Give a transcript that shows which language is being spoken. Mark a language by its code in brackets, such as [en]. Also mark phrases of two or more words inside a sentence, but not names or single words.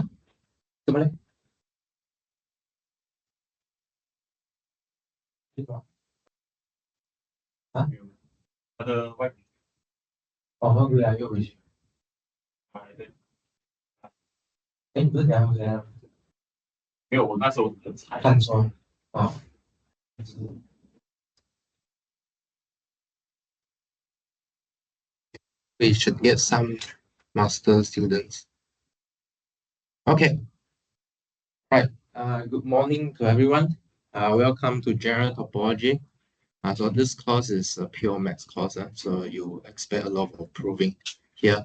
[vi] Tụi mình đây. Hả? Ồ, người là vô rồi. Em bữa nào là [zh] 没有，我那时候很菜。看错啊。 [en] We should get some master students. Okay. Right. Good morning to everyone. Welcome to General Topology. So this course is a pure maths course, so you expect a lot of proving here.